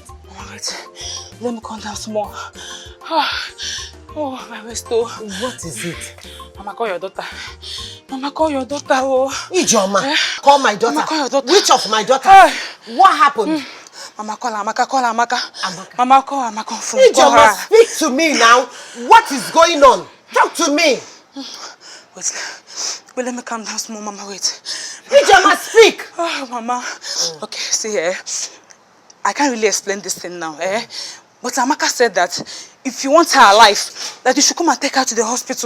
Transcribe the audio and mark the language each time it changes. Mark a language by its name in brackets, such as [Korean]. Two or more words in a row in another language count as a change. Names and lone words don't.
[English] Alright, let me calm down some more. Oh, my waist though. What is it? Mama, call your daughter. Mama, call your daughter. Oh. Ijoma, call my daughter. Mama, call your daughter. Which of my daughters? What happened? Mama, call Amaka, call Amaka. Mama, call Amaka. Ijoma, speak to me now. What is going on? Talk to me. Wait, let me calm down small, Mama, wait. Ijoma, speak. Oh, Mama. Okay, see here. I can't really explain this thing now, But Amaka said that if you want her alive, that you should come and take her to the hospital.